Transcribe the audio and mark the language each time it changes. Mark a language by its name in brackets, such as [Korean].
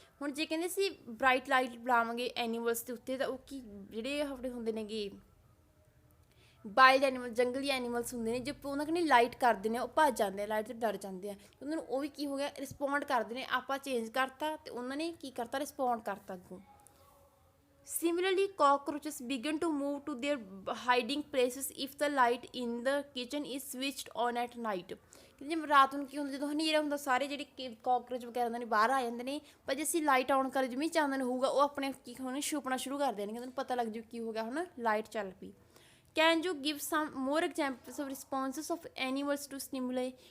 [Punjabi] ਹੁਣ ਜੇ ਕਹਿੰਦੇ ਅਸੀਂ ਬ੍ਰਾਈਟ ਲਾਈਟ ਬੁਲਾਵਾਂਗੇ ਐਨੀਮਲਸ ਦੇ ਉੱਤੇ, ਤਾਂ ਉਹ ਕੀ ਜਿਹੜੇ ਆਪਣੇ ਹੁੰਦੇ ਨੇਗੇ ਵਾਈਲਡ ਐਨੀਮਲ, ਜੰਗਲੀ ਐਨੀਮਲਸ ਹੁੰਦੇ ਨੇ, ਜੇ ਉਹਨਾਂ ਕਨੀ ਲਾਈਟ ਕਰਦੇ ਨੇ ਉਹ ਭੱਜ ਜਾਂਦੇ ਆ, ਲਾਈਟ ਤੋਂ ਡਰ ਜਾਂਦੇ ਆ। ਉਹਨਾਂ ਨੂੰ ਉਹ ਵੀ ਕੀ ਹੋ ਗਿਆ, ਰਿਸਪੌਂਡ ਕਰਦੇ ਨੇ। ਆਪਾਂ ਚੇਂਜ ਕਰਤਾ ਅਤੇ ਉਹਨਾਂ ਨੇ ਕੀ ਕਰਤਾ, ਰਿਸਪੌਂਡ ਕਰਤਾ ਅੱਗੋਂ। [English] Similarly, cockroaches begin to move to their hiding places if the light in the kitchen is switched on at night. [Punjabi] ਜੇ ਰਾਤ ਨੂੰ ਕੀ ਹੁੰਦਾ, ਜਦੋਂ ਹਨੇਰਾ ਹੁੰਦਾ, ਸਾਰੇ ਜਿਹੜੇ ਕਾਕਰੋਚ ਵਗੈਰਾ ਹੁੰਦੇ ਨੇ ਬਾਹਰ ਆ ਜਾਂਦੇ ਨੇ। ਪਰ ਜੇ ਅਸੀਂ ਲਾਈਟ ਆਨ ਕਰ, ਜਿਵੇਂ ਚਾਨਣ ਹੋਊਗਾ, ਉਹ ਆਪਣੇ ਕੀ ਹੋਣਾ, ਛੁਪਣਾ ਸ਼ੁਰੂ ਕਰ ਦੇਣਗੇ। ਉਹਨਾਂ ਨੂੰ ਪਤਾ ਲੱਗ ਜੂ ਕੀ ਹੋ ਗਿਆ, ਹੁਣ ਲਾਈਟ ਚੱਲ ਪਈ। [English] Can you give some more examples of responses of animals to stimuli.